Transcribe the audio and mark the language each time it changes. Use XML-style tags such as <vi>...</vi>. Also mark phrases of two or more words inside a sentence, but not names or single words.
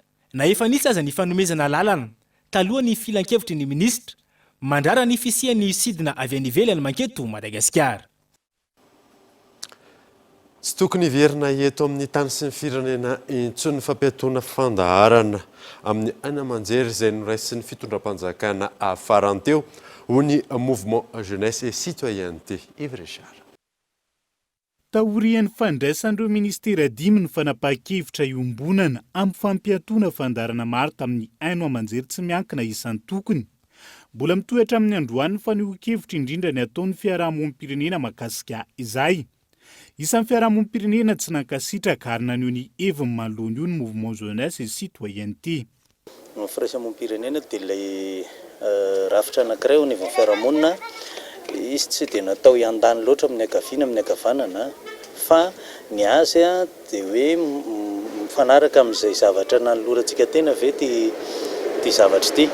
<mg>Na efa nisy aza ny fanomezana lalana taloha ny filan-kevitry ny ministra mandrara ny fisian'ny sidina avy any ivelany manketo Madagasikara. Tsy tokony hiverina eto amin'ny tany sy ny firenena intsony fampiatoana fandaharana amin'ny aina aman-jery izay noraisy ny fitondram-panjakana afaranteo ho ny mouvement jeunesse et citoyenneté. Yves Richard. Taorian'ny fandraisan'ireo ministera dimy ny fanapahan-kevitra iombonana amin'ny fampiatoana fandaharana maro tamin'ny aino aman-jery tsy miankina isan'ny tokony. Mbola mitohatra amin'ny androany fanehoan-kevitra indrindra ny ataon'ny fiarahamonim-pirenena mahakasika izay. Isan'ny fiarahamonim-pirenena tsy nankasitraka ary naneho ny heviny manoloana io ny mouvement jeunesse et citoyenneté. Ny firaisamonim-pirenena dia ilay rafitra anankiray ho ny fiarahamonina. Izy tsy dia natao iandany loatra amin'ny ankaviana amin'ny ankavanana fa ny azy dia hoe mifanaraka amin'izay zavatra nanolorantsika tena ve ty zavatra ity.</mg>